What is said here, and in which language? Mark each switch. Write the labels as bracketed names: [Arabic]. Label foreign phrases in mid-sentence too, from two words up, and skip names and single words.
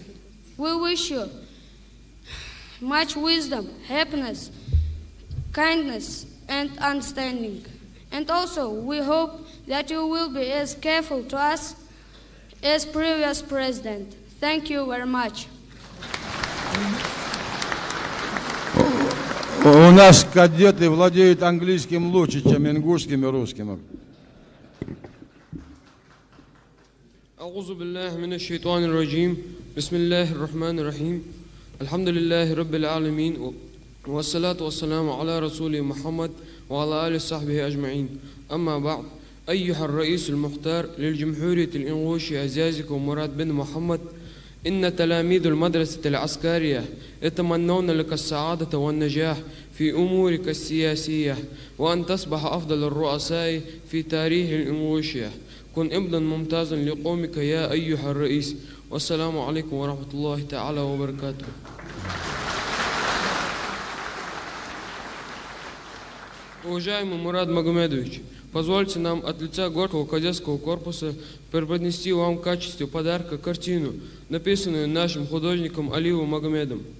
[English] We wish you much wisdom, happiness, kindness, and understanding. And also, we hope that you will be as careful to us as previous president. Thank you very much. [Russian] У нас кадеты владеют английским лучше, чем ингушским и русским. [Arabic] أعوذ بالله من الشيطان الرجيم بسم الله الرحمن الرحيم الحمد لله رب العالمين والصلاة والسلام على رسول محمد وعلى آله وصحبه أجمعين أما بعد أيها الرئيس المختار للجمهورية الإنغوشية عزيزكم مراد بن محمد إن تلاميذ المدرسة العسكرية يتمنون لك السعادة والنجاح في أمورك السياسية وأن تصبح أفضل الرؤساء في تاريخ الإنغوشية. كن ابنا ممتازا لقومك يا أيها الرئيس والسلام عليكم ورحمة الله تعالى وبركاته. [Russian] Уважаемый Мурад Магомедович, позвольте нам от лица Горского кадетского корпуса преподнести вам в качестве подарка картину, написанную нашим художником Алиевым Магомедом.